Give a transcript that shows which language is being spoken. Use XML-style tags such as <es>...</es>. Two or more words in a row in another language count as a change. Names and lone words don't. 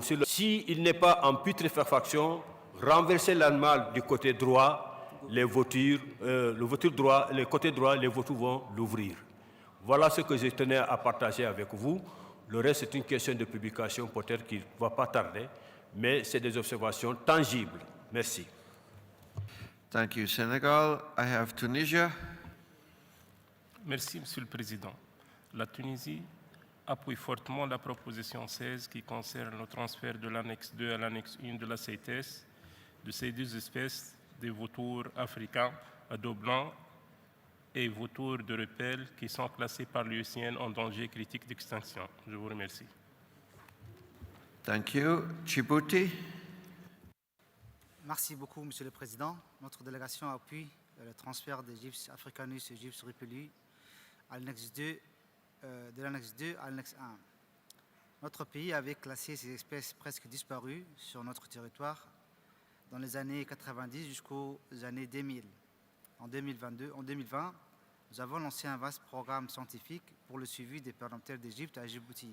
<fr>S'il n'est pas en putréfaction, renversez l'animal du côté droit, le côté droit, les vautours vont l'ouvrir. Voilà ce que je tenais à partager avec vous. Le reste, c'est une question de publication, peut-être qu'il ne va pas tarder, mais c'est des observations tangibles. Merci.</fr> <en>Thank you, Senegal. I have Tunisia.</en> <fr>Merci, Monsieur le Président. La Tunisie appuie fortement la proposition 16 qui concerne le transfert de l'annexe 2 à l'annexe 1 de la CITES de ces deux espèces de vautours africains à dos blanc et vautours de repel qui sont classés par l'UICN en danger critique d'extinction. Je vous remercie.</fr> <en>Thank you. Djibouti.</en> <fr>Merci beaucoup, Monsieur le Président. Notre délégation appuie le transfert des gypses africanus et gypses ripelli à l'annexe 2, de l'annexe 2 à l'annexe 1. Notre pays avait classé ces espèces presque disparues sur notre territoire dans les années 90 jusqu'aux années 2000. En 2020, nous avons lancé un vaste programme scientifique pour le suivi des pernoptères d'Égypte à Djibouti.</fr>